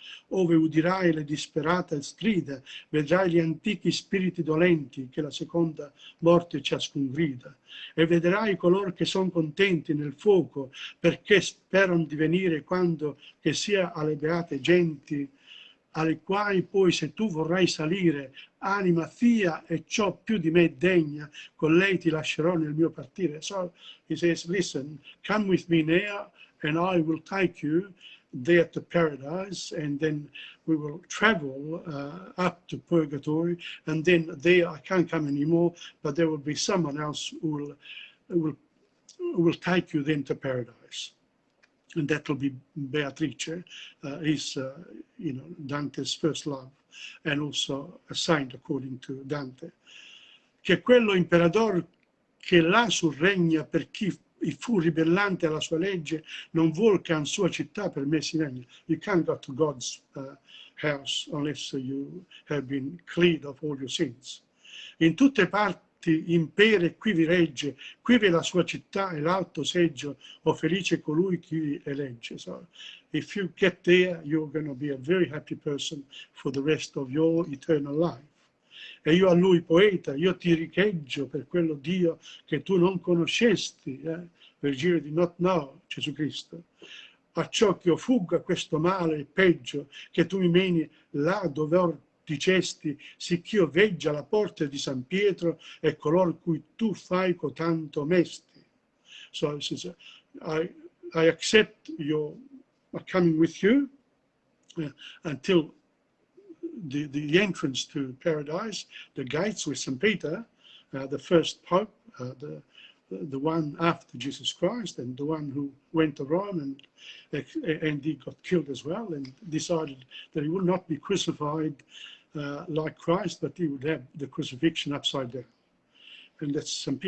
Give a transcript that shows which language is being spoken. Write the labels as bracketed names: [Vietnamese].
[Italian] Ove udirai le disperate strida, vedrai gli antichi spiriti dolenti che la seconda morte ciascun grida, e vedrai coloro che sono contenti nel fuoco perché sperano di venire quando che sia alle beate genti, alle quali poi se tu vorrai salire, anima fia e ciò più di me degna, con lei ti lascerò nel mio partire. [English] So he says, listen, come with me now and I will take you there to paradise, and then we will travel up to purgatory, and then there I can't come anymore, but there will be someone else who will take you then to paradise, and that will be Beatrice, his Dante's first love, and also a saint according to Dante. [Italian] Che quello imperador che là surregna per chi fu ribellante alla sua legge, non vuol che in sua città per me si regni. [English] You can't go to God's house unless you have been cleared of all your sins. [Italian] In tutte parti impera e qui vi regge, qui vi è la sua città e l'alto seggio, o felice colui che vi elegge. [English] So, if you get there, you're going to be a very happy person for the rest of your eternal life. [Italian] E io a lui poeta, io ti richeggio per quello Dio che tu non conoscesti, Virgilio di [English] not know, [Italian] Gesù Cristo. Acciò che io fugga questo male e peggio, che tu mi meni là dove or dicesti, sicch'io veggia la porta di San Pietro e color cui tu fai cotanto mesti. [English] So says, I accept your coming with you until the entrance to paradise, the gates with St. Peter, the first pope, the one after Jesus Christ, and the one who went to Rome and he got killed as well, and decided that he would not be crucified like Christ, but he would have the crucifixion upside down. And that's St.